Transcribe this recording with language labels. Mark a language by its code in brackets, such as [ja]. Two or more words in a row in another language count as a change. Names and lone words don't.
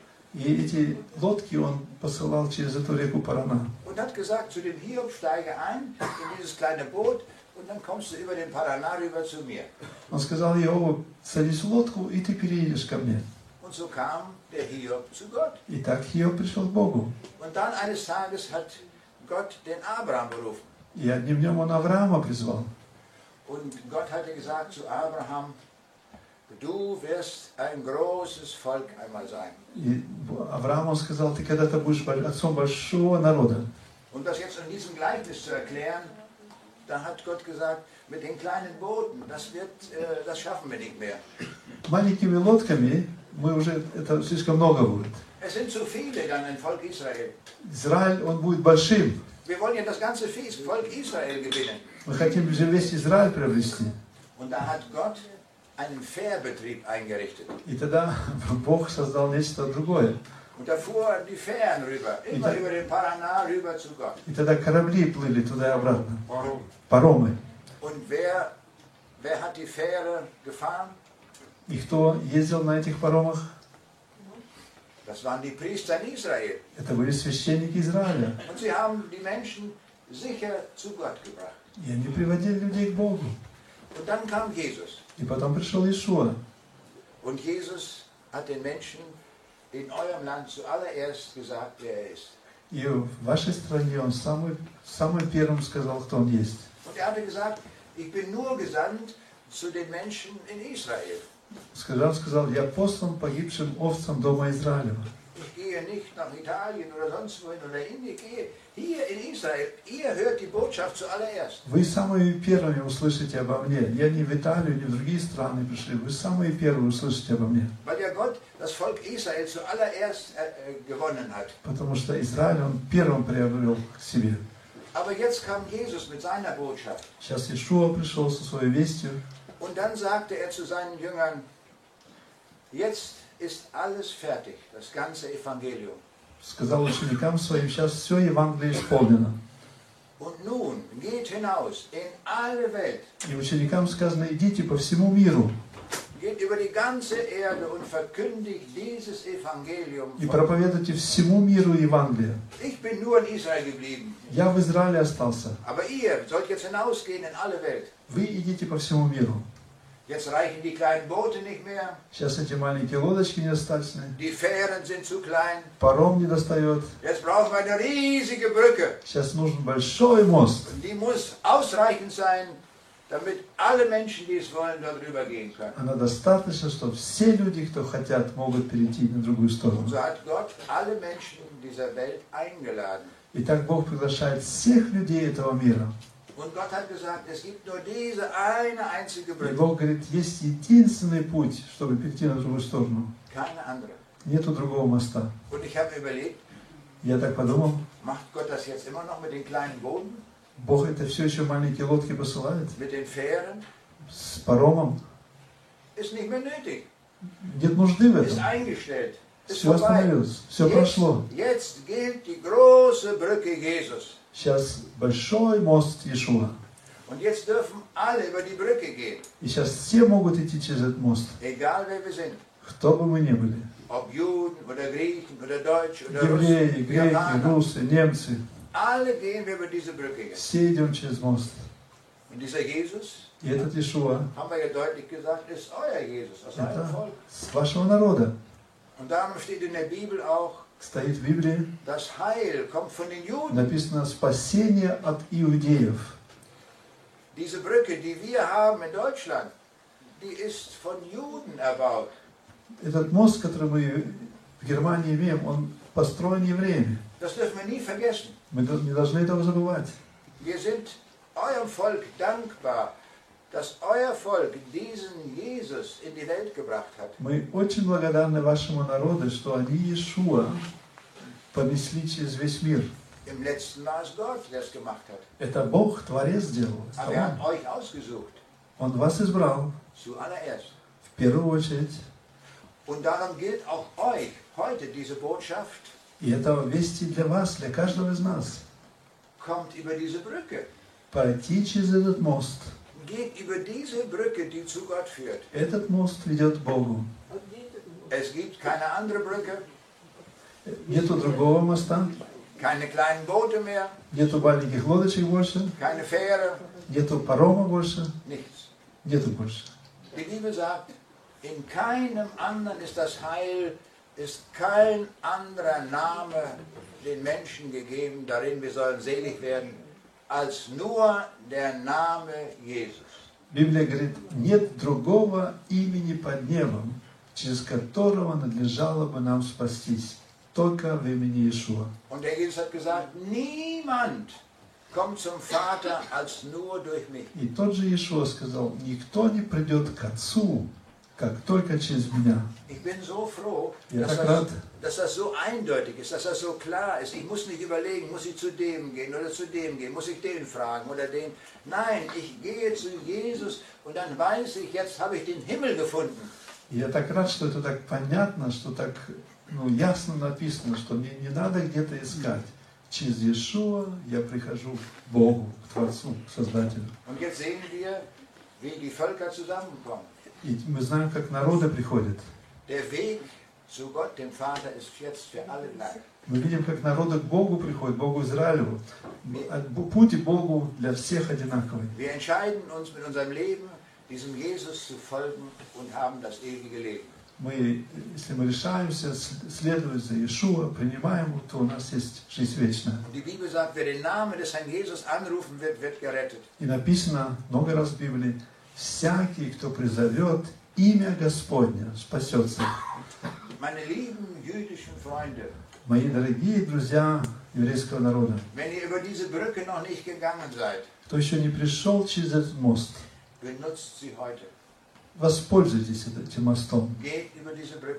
[ru] И эти лодки он посылал через эту реку Парана. [de] Und hat gesagt, zu dem Hiob steige ein in dieses kleine Boot und dann kommst du über den Paraná rüber zu mir. [ru] Он сказал Иову, садись в лодку, и ты переедешь ко мне. [de] Und so kam der Hiob zu Gott. [ru] И так Иов пришел к Богу. [de] Und dann eines Tages hat Gott den Abraham berufen. [ru] И одним днем он Авраама призвал. [de] Und Gott hatte gesagt zu Abraham, du wirst ein großes Volk einmal sein. [ru] И Аврааму он сказал, ты когда-то будешь отцом большого народа. [de] Um das jetzt in diesem Gleichnis zu erklären, da hat Gott gesagt, mit den kleinen Booten, das schaffen wir nicht mehr. [ru] Маленькими лодками это слишком много будет. [de] Es sind zu viele dann ein Volk Israel. [ru] Израиль, он будет большим. [de] Wir wollen ja das ganze Volk Israel gewinnen. [ru] Мы хотим же весь Израиль приобрести. [de] Und da hat Gott einen Fährbetrieb eingerichtet. [ru] И тогда Бог создал нечто другое. [de] Und da fuhren die Fähren rüber, immer über den Paraná rüber zu Gott. [ru] И тогда корабли плыли туда и обратно. Паромы. [de] Und wer hat die Fähre gefahren? [ru] И кто ездил на этих паромах? [de] Das waren die Priester in Israel. [ru] Это были священники Израиля. [de] Und sie haben die Menschen sicher zu Gott gebracht. [ru] И они приводили людей к Богу. [de] Und dann kam Jesus. [ru] И потом пришел Иешуа. [de] Und Jesus hat den Menschen in eurem Land zuallererst gesagt, wer er ist. [ru] И в вашей стране он самый первым сказал, кто он есть. [de] Und er hatte gesagt, ich bin nur gesandt zu den Menschen in Israel. [ru] Он сказал, я послан погибшим овцам дома Израилева. [de] Ich gehe nicht nach Italien oder sonst wohin oder Indien, ich gehe hier in Israel. Ihr hört die Botschaft zuallererst. [ru] Вы самыми первыми услышите обо мне. Я не в Италию, не в другие страны пришли. Вы самые первые услышите обо мне. [de] Weil ja Gott das Volk Israel zuallererst gewonnen hat. [ru] Потому что Израиль он первым приобрел к себе. [de] Aber jetzt kam Jesus mit seiner Botschaft. [ru] Сейчас Иешуа пришел со своей вестью. [de] Und dann sagte er zu seinen Jüngern, jetzt ist alles fertig, das ganze Evangelium. [ru] Сказал ученикам своим, сейчас все Евангелие исполнено. [de] Und nun geht hinaus in alle Welt. [ru] И ученикам сказано, идите по всему миру. [de] Geht über die ganze Erde und verkündigt dieses Evangelium. [ru] И проповедуйте всему миру Евангелие. [de] Ich bin nur in Israel geblieben. [ru] Я в Израиле остался. [de] Aber ihr sollt jetzt hinausgehen in alle Welt. [ru] Вы идите по всему миру. [de] Jetzt reichen die kleinen Boote nicht mehr. [ru] Сейчас эти маленькие лодочки недостаточны. [de] Die Fähren sind zu klein. [ru] Паром не достает. [de] Jetzt brauchen wir eine riesige Brücke. [ru] Сейчас нужен большой мост. [de] Und die muss ausreichend sein, damit alle Menschen, die es wollen, dort rübergehen können. [ru] Она достаточно, чтобы все люди, кто хотят, могут перейти на другую сторону. [de] Und so hat Gott alle Menschen dieser Welt eingeladen. [ru] И так Бог приглашает всех людей этого мира. [de] Und Gott hat gesagt, es gibt nur diese eine einzige [ru] И [de] Brücke. [ru] Бог говорит, есть единственный путь, чтобы перейти на другую сторону. [de] Keine andere. [ru] Нету другого моста. [de] Und ich habe überlegt, [ru] Я так подумал, [de] macht Gott das jetzt immer noch mit den kleinen Booten, [ru] Бог это все еще маленькие лодки посылает [de] mit den Fähren? [ru] с паромом. [de] Ist nicht mehr nötig. [ru] Нет нужды в [de] Ist [ru] этом. [de] eingestellt. Ist [ru] Все [de] vorbei. [ru] остановилось, все прошло. [de] Jetzt gilt die große Brücke Jesus. [ru] Сейчас большой мост Иешуа. [de] Und jetzt dürfen alle über die Brücke gehen. [ru] И сейчас все могут идти через этот мост. [de] Egal wer wir sind. [ru] Кто бы мы ни были. [de] Ob Juden oder Griechen oder Deutsche oder [ru] Евреи, [de] Russen, [ru] греки, [de] Japaner. [ru] русы, немцы. [de] Alle gehen wir über diese Brücke jetzt. [ru] Все идем через мост. [de] Und dieser Jesus, [ru] И этот Иешуа, [de] haben wir ja deutlich gesagt, ist euer Jesus, aus eurem [ru] это [de] Volk. [ru] с вашего народа. [de] Und darum steht in der Bibel auch, [ru] Стоит в Библии, [de] das Heil kommt von den Juden. [ru] Написано спасение от иудеев. [de] Diese Brücke, die wir haben in Deutschland, die ist von Juden erbaut. [ru] Этот мост, который мы в Германии имеем, он построен евреями. [de] Das dürfen wir nie vergessen. [ru] Мы не должны этого забывать. [de] Wir sind eurem Volk dankbar, dass euer Volk diesen Jesus in die Welt gebracht hat. [ru] Мы очень благодарны вашему народу, что они Иешуа понесли через весь мир. [de] Im letzten war es Gott, der es gemacht hat. [ru] Это Бог, Творец сделал. [de] Aber er hat euch ausgesucht. [ru] Он вас избрал, [de] Zuallererst. [ru] в первую очередь. [de] Und darum gilt auch euch heute diese Botschaft. [ru] И это вести для вас, для каждого из нас. [de] Kommt über diese Brücke. [ru] Пройти через этот мост. [de] Geht über diese Brücke, die zu Gott führt. [ru] Этот мост ведет к Богу. [de] Es gibt keine andere Brücke. [ru] Нету другого моста. [de] Keine kleinen Boote mehr. [ru] Нету маленьких лодочек больше. [de] Keine Fähre. [ru] Нету парома больше. [de] Nichts. [ru] Нету больше. [de] Die Bibel sagt, in keinem anderen ist das Heil, ist kein anderer Name den Menschen gegeben, darin wir sollen selig werden, als nur der Name Jesus. [ru] Библия говорит, нет другого имени под небом, через которого надлежало бы нам спастись, только в имени Иешуа. [de] Und der Jesus hat gesagt, niemand kommt zum Vater als nur durch mich. [ru] И тот же Иешуа сказал, никто не придет к Отцу, как только через меня. [de] Ich bin so froh, Ja, dass das so eindeutig ist, dass das so klar ist. Ich muss nicht überlegen, muss ich zu dem gehen oder zu dem gehen, muss ich den fragen oder den. Nein, ich gehe zu Jesus und dann weiß ich, jetzt habe ich den Himmel gefunden. [ru] Я так рад, что это так понятно, что так ясно написано, что мне не надо где-то искать. Через Иешуа я прихожу к Богу, к Творцу, к Создателю. [de] Und jetzt sehen wir, wie die Völker zusammenkommen. [ru] И мы знаем, как народы приходят. [de] Der Weg zu Gott, dem Vater, ist jetzt für alle gleich. [ru] Мы видим, как народы к Богу приходят, к Богу Израилю. Путь к Богу для всех одинаковый. [de] Wir entscheiden uns mit unserem Leben, diesem Jesus zu folgen und haben das ewige Leben. [ru] Мы, если мы решаемся следовать за Иешуа, принимаем его, то у нас есть жизнь вечная. [de] Und die Bibel sagt, wer den Namen des Herrn Jesus anrufen wird, wird gerettet. [ru] И написано много раз в Библии, всякий, кто призовет имя Господня, спасется. [de] Meine lieben jüdischen Freunde, [ru] Мои дорогие друзья еврейского народа, [de] wenn ihr über diese Brücke noch nicht gegangen seid, [ru] кто еще не пришел через этот мост, [de] benutzt sie heute. [ru] воспользуйтесь этим мостом. [de] Geht über diese Brücke